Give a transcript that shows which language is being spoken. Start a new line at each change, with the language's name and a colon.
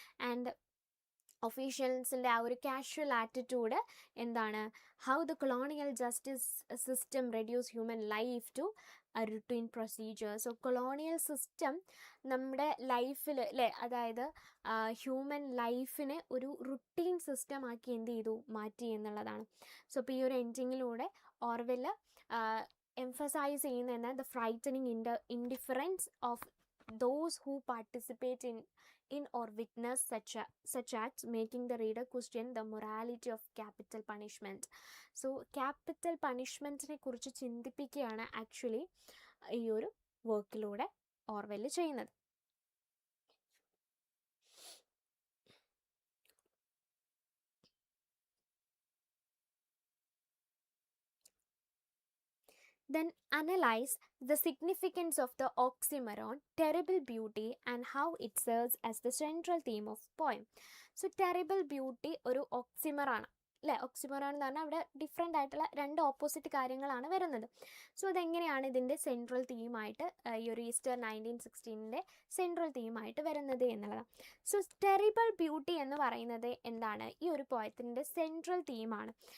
English: and
Malayalam: ഒഫീഷ്യൽസിൻ്റെ ആ ഒരു casual attitude എന്താണ്,
English: How the colonial justice system reduce human life to routine procedure.
Malayalam: So colonial system നമ്മുടെ ലൈഫിൽ അല്ലേ, അതായത് ഹ്യൂമൻ ലൈഫിനെ ഒരു റുട്ടീൻ സിസ്റ്റം ആക്കി എന്ത് ചെയ്തു, മാറ്റി എന്നുള്ളതാണ്. സോ ഇപ്പോൾ ഈ ഒരു എൻഡിങ്ങിലൂടെ ഓർവെൽ എംഫസൈസ് ചെയ്യുന്ന
English: The frightening indifference of those who participate in or witness such acts, making the reader question the morality of capital punishment.
Malayalam: So capital punishment-നെ കുറിച്ച് ചിന്തിപ്പിക്കുകയാണ് ആക്ച്വലി ഈ ഒരു വർക്കിലൂടെ ഓർവെൽ ചെയ്യുന്നത്.
English: Then analyze the significance of the oxymoron terrible beauty and how it serves as the central theme of poem.
Malayalam: So terrible beauty ഒരു oxymoron അല്ലേ. oxymoron എന്ന് പറഞ്ഞാൽ അവിടെ different ആയിട്ടുള്ള രണ്ട് ഓപ്പോസിറ്റ് കാര്യങ്ങളാണ് വരുന്നത്. സോ അതെങ്ങനെയാണ് ഇതിൻ്റെ സെൻട്രൽ തീമായിട്ട് ഈ ഒരു ഈസ്റ്റർ 1916 സെൻട്രൽ തീമായിട്ട് വരുന്നത് എന്നുള്ളതാണ്. സോ ടെറിബിൾ ബ്യൂട്ടി എന്ന് പറയുന്നത് എന്താണ്, ഈ ഒരു പോയത്തിൻ്റെ സെൻട്രൽ തീമാണ്.